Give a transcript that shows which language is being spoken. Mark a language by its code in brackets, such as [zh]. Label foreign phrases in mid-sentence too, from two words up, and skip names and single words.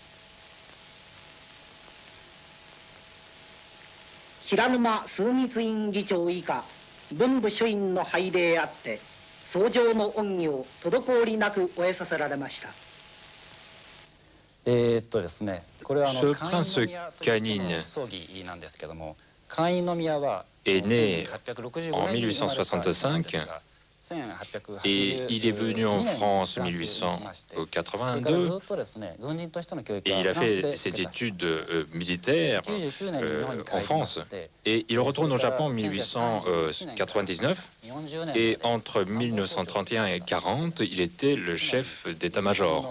[ja] 平沼枢密院議長以下文部諸院の拝礼あって奏上の恩義を滞りなく終えさせられました。ですね、これは関西宮の葬儀なんですけども、 [fr] 関印宮は est né en 1865 et il est venu en France en 1882 et il a fait ses études militaires en France et il retourne au Japon en 1899 et entre 1931 et 40 il était le chef d'état-major.